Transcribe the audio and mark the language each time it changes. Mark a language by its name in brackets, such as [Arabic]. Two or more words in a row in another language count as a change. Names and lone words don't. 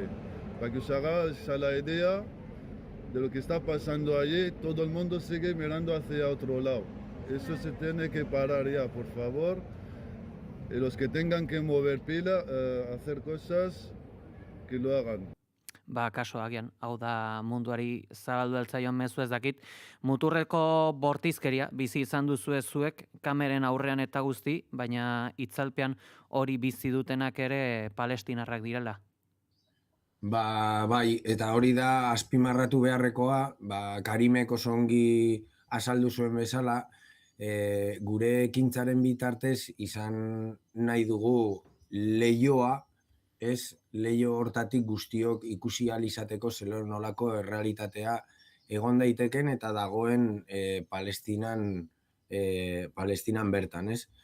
[Spanish] Para que os hagáis a la idea de lo que está pasando allí, todo el mundo sigue mirando hacia otro lado. Eso se tiene que parar ya, por favor. Y los que tengan que mover pila, hacer cosas, que lo hagan. [Basque] Kaso agian, hau da munduari zabaldu altzaion mezu ez dakit, muturreko bortizkeria bizi izan duzu zuek kameren aurrean eta guzti, baina itzalpean hori bizi dutenak ere palestinarrak direla. Bai, eta hori da azpimarratu beharrekoa, Karimek oso ongi azaldu zuen bezala, gure ekintzaren bitartez izan nahi dugu leihoa, ez leiho hortatik guztiok ikusi ahal izateko zelor nolako errealitatea egon daiteken eta dagoen Palestinan bertan, ez?